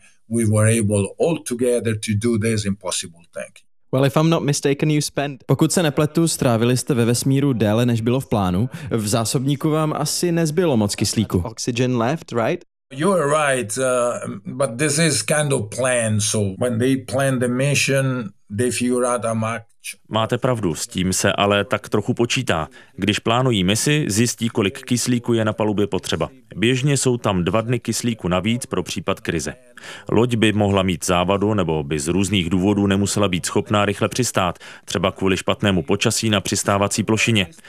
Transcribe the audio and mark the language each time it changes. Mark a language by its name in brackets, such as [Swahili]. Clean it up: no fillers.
[English] We were able all together to do this impossible thing. Well, if I'm not mistaken, you spent... [Czech] Pokud se nepletu, strávili jste ve vesmíru déle, než bylo v plánu. V zásobníku vám asi nezbylo moc kyslíku. [English] Oxygen left, right? You are right, but this is kind of planned. So when they plan the mission, they figure out how much. [Czech] Máte pravdu, s tím se ale tak trochu počítá. Když plánují misi, zjistí, kolik kyslíku je na palubě potřeba. Běžně jsou tam 2 dny kyslíku navíc pro případ krize. Loď by mohla mít závadu nebo by z různých důvodů nemusela být schopná rychle přistát, třeba kvůli špatnému počasí na přistávací plošině.